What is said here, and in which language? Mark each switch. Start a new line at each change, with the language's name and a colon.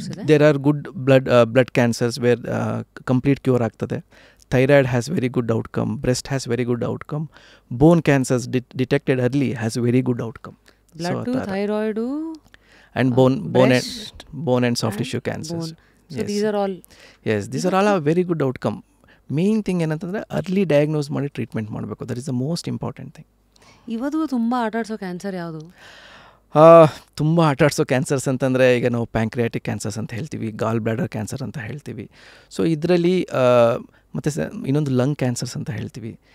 English: there are good blood cancers where complete cure
Kannada: ಆಗ್ತದೆ.
English: Thyroid has very good outcome, breast has very good outcome, bone cancers detected early has very good outcome. Blood, thyroid and bone and soft tissue cancers. So these are all, yes, these are all a very good outcome. Main thing
Kannada: ಏನಂತಂದರೆ early diagnose ಮಾಡಿ treatment ಮಾಡಬೇಕು.
English: That is the most important thing.
Kannada: ಇವತ್ತು ತುಂಬ ಆಟಾಡ್ಸೋ cancer ಯಾವುದು? ತುಂಬ ಆಟಾಡ್ಸೋ cancers ಅಂತಂದರೆ ಈಗ ನಾವು ಪ್ಯಾಂಕ್ರಿಯಾಟಿಕ್ ಕ್ಯಾನ್ಸರ್ಸ್ ಅಂತ ಹೇಳ್ತೀವಿ, ಗಾಲ್ ಬ್ಲಾಡರ್ ಕ್ಯಾನ್ಸರ್ ಅಂತ ಹೇಳ್ತೀವಿ. ಸೊ ಇದರಲ್ಲಿ ಮತ್ತು ಇನ್ನೊಂದು ಲಂಗ್ ಕ್ಯಾನ್ಸರ್ಸ್ ಅಂತ ಹೇಳ್ತೀವಿ.